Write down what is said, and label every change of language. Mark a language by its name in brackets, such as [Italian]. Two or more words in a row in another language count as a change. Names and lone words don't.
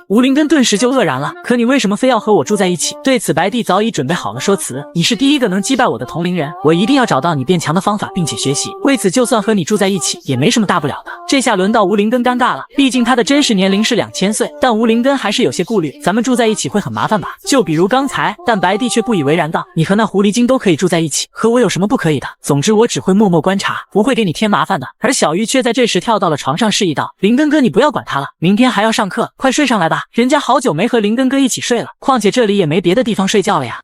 [Chinese] 吳靈根頓時就愕然了：“可你為什麼非要和我住在一起？” 對此白帝早已準備好了說辭：“你是第一個能擊敗我的同齡人，我一定要找到你變強的方法並且學習，為此就算和你住在一起也沒什麼大不了的。” 這下輪到吳靈根尷尬了，畢竟他的真實年齡是2000歲，但吳靈根還是有些顧慮：“咱們住在一起會很麻煩吧？就比如剛才。” 但白帝卻不以為然道：“你和那狐狸精都可以住在一起，和我有什麼不可以的？總之我只會默默觀察，不會給你添麻煩的。”而小玉卻在這時跳到了床上示意道：“靈根哥你不要管他了，明天還要上課，快睡上來吧，人家好久沒和靈根哥一起睡了，況且這裡也沒別的地方睡覺了呀。”